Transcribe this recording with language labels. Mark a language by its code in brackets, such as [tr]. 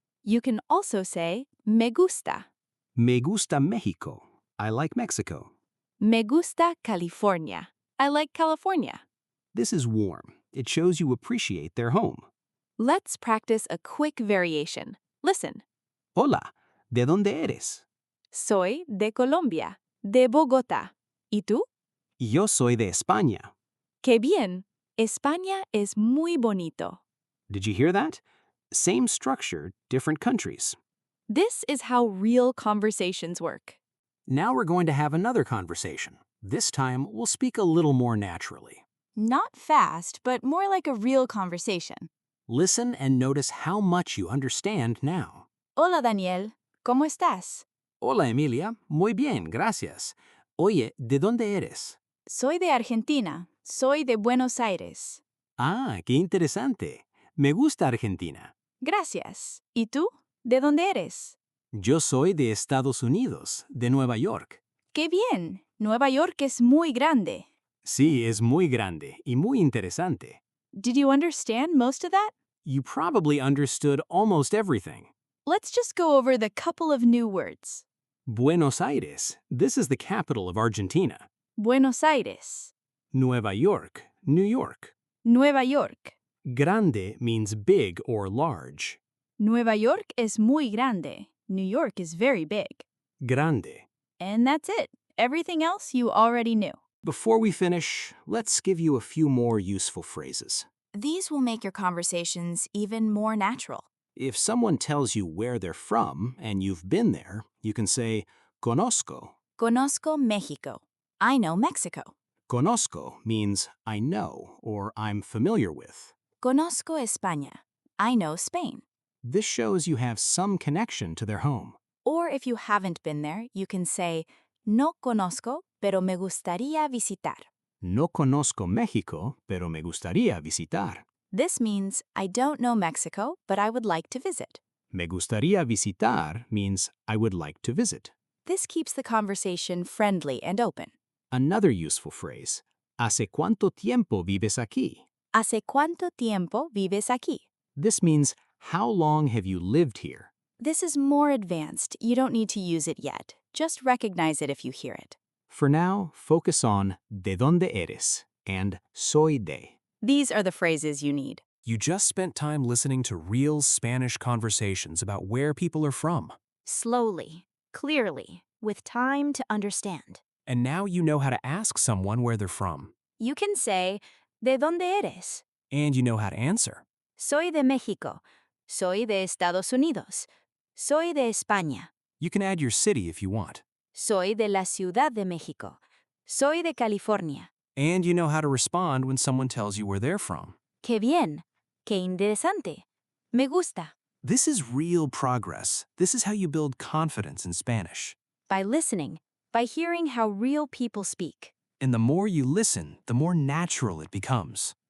[en] You can also say [es] me gusta. Me gusta México. [en] I like Mexico. [es] Me gusta California. [en] I like California. This is warm. It shows you appreciate their home. Let's practice a quick variation. Listen. [es] Hola, ¿de dónde eres? Soy de Colombia, de Bogotá. ¿Y tú? Yo soy de España. ¡Qué bien! España es muy bonito. [en] Did you hear that? Same structure, different countries. This is how real conversations work. Now we're going to have another conversation. This time, we'll speak a little more naturally. Not fast, but more like a real conversation. Listen and notice how much you understand now. [es] Hola, Daniel. ¿Cómo estás? Hola, Emilia. Muy bien, gracias. Oye, ¿de dónde eres? Soy de Argentina. Soy de Buenos Aires. Ah, qué interesante. Me gusta Argentina. Gracias. ¿Y tú? ¿De dónde eres? Yo soy de Estados Unidos, de Nueva York. ¡Qué bien! Nueva York es muy grande. Sí, es muy grande y muy interesante. [en] Did you understand most of that? You probably understood almost everything. Let's just go over the couple of new words. Buenos Aires, this is the capital of Argentina. [es] Buenos Aires. Nueva York, New York. Nueva York. [en] Grande means big or large. [es] Nueva York es muy grande. [en] New York is very big. [es] Grande. [en] And that's it. Everything else you already knew. Before we finish, let's give you a few more useful phrases. These will make your conversations even more natural. If someone tells you where they're from and you've been there, you can say, Conozco. [es] Conozco México. I know Mexico. [en] Conozco means I know or I'm familiar with. [es] Conozco España. I know Spain. [en] This shows you have some connection to their home. Or if you haven't been there, you can say, [es] No conozco, pero me gustaría visitar. No conozco México, pero me gustaría visitar. [en] This means, I don't know Mexico, but I would like to visit. [es] Me gustaría visitar [en] means I would like to visit. This keeps the conversation friendly and open. Another useful phrase, [es] ¿Hace cuánto tiempo vives aquí? ¿Hace cuánto tiempo vives aquí? [en] This means, how long have you lived here? This is more advanced. You don't need to use it yet. Just recognize it if you hear it. For now, focus on [es] ¿de dónde eres? And soy de. [en] These are the phrases you need. You just spent time listening to real Spanish conversations about where people are from. Slowly, clearly, with time to understand. And now you know how to ask someone where they're from. You can say, [es] ¿De dónde eres? [en] And you know how to answer. [es] Soy de México. Soy de Estados Unidos. Soy de España. [en] You can add your city if you want. [es] Soy de la Ciudad de México. Soy de California. [en] And you know how to respond when someone tells you where they're from. [es] Qué bien. Qué interesante. Me gusta. [en] This is real progress. This is how you build confidence in Spanish. By listening, by hearing how real people speak. And the more you listen, the more natural it becomes.